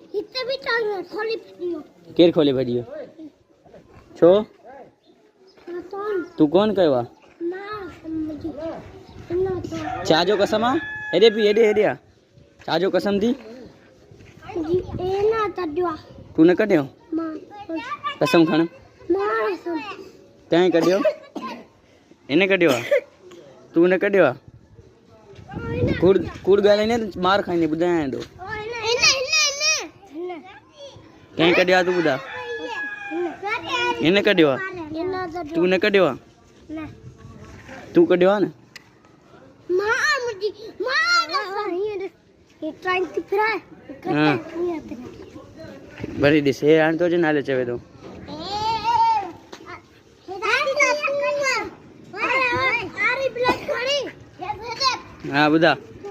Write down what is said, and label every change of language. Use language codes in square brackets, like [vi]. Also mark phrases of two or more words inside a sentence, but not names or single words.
[sd] इतने भी चाहिए खोली वीडियो केर खोली वीडियो छो तू कौन कहवा चाजो कसम आ हेडे पी हेडे आ चाजो कसम थी तू ने कढियो कसम खण तैं कढियो इने कढियो तू ने कढियो कूड़ कूड़ ॻाल्हाईंदे त मार खाईंदे ॿुधायां थो कंहिं कढियो आहे तू ॿुधा हिन कढियो आहे तू न कढियो आहे तू कढियो आहे न वरी ॾिस हे हाणे तुंहिंजे नाले चवे थो हा ॿुधा